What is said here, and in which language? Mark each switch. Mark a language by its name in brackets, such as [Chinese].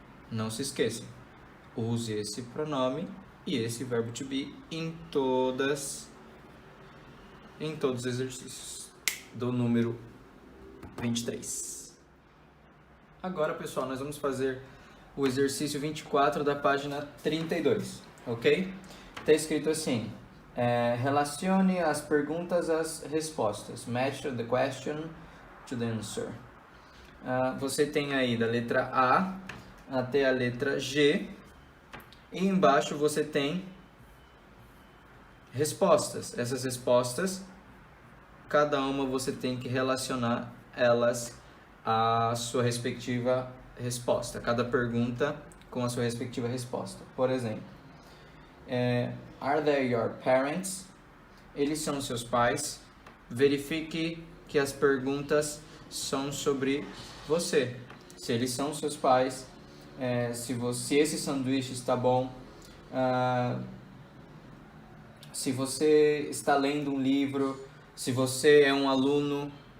[Portuguese] Não se esqueça, use esse pronome e esse verbo to be em todos os exercícios do número 23. Agora, pessoal, nós vamos fazer o exercício 24 da página 32, ok? Está escrito assim, relacione as perguntas às respostas. [English] Match the question to the answer. [Portuguese] Você tem aí da letra A até a letra G, e embaixo você tem respostas. Essas respostas, cada uma você tem que relacionar elas a sua respectiva resposta. Cada pergunta com a sua respectiva resposta. Por exemplo, [English] are they your parents? [Portuguese] Eles são seus pais. Verifique que as perguntas são sobre você. Se eles são seus pais, se esse sanduíche está bom, se você está lendo um livro, se você é um aluno.